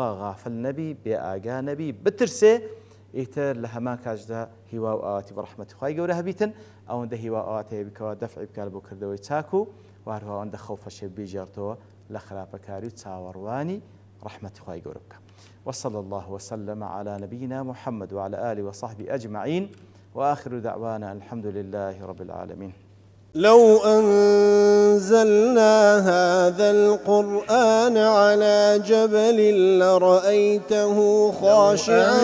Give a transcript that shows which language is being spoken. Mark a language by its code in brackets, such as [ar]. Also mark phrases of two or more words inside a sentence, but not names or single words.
[ckb] غافل نەبی بێ ئاگا نەبی بترسێ ئیتر لە هەمان کاتدا هیوا و ئاواتی بە ڕەحمەتی خوای گەورە هەبیتن ئەوەندە هیوا ئاوات هەیە بکەوە دەفعی بکات بۆ کردەوەی چاک و وهروە ئەوەندە خەوفەشێ بیژێڕتەوە لە خراپەکاری و چاوەڕوانی ڕەحمەتی خوای گەورە بکە [ar] وصلى الله وسلم على نبينا محمد وعلى آله وصحبه أجمعين وآخر دعوانا الحمد لله رب العالمين لو أنزلنا هذا القرآن على جبل لرأيته خاشعا